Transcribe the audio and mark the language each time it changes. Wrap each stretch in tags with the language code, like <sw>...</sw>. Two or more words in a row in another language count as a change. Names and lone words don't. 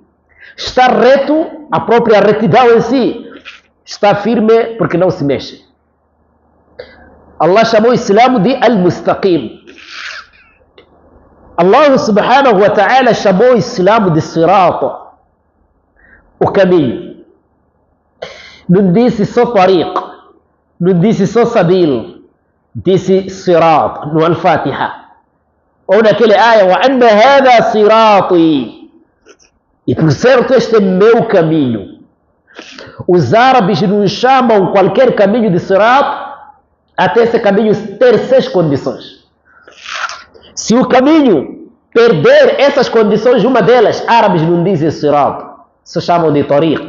<pt>Está reto, a própria retidão em si. Está firme porque não se mexe. Allah chamou o Islã de Al-Mustaqim. Allah</pt> <ar>سبحانه وتعالى</ar> <pt>chamou o Islã de Sirat, o caminho. Não disse só Tariq, não disse só Sabil, disse Sirat no Al-Fatiha. Ou naquele</pt> <ar>ayah, وأن هذا صراطي,</ar> <pt>e por certo este é meu caminho. Os árabes não chamam qualquer caminho de Sirat até esse caminho ter 6 condições. Se o caminho perder essas condições, uma delas, árabes não dizem Sirat, se chamam de Tariq.</pt>